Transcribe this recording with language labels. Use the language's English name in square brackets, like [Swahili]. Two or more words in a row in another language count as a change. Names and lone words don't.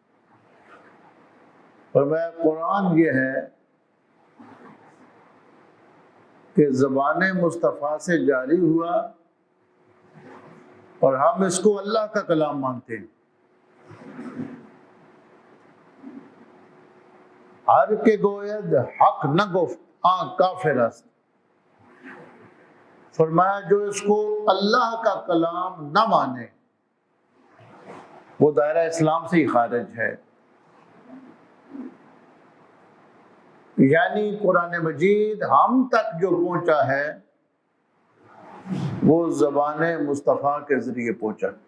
[Urdu] فرمایا قرآن یہ ہے کہ زبان مصطفیٰ سے جاری ہوا اور ہم اس کو اللہ کا کلام مانتے ہیں۔ [Persian] ہر کے گوید حق نہ گفت آن کافر است، [Urdu] فرمایا جو اس کو اللہ کا کلام نہ مانے وہ دائرہ اسلام سے ہی خارج ہے۔ یعنی قرآن مجید ہم تک جو پہنچا ہے وہ زبان مصطفیٰ کے ذریعے پہنچا۔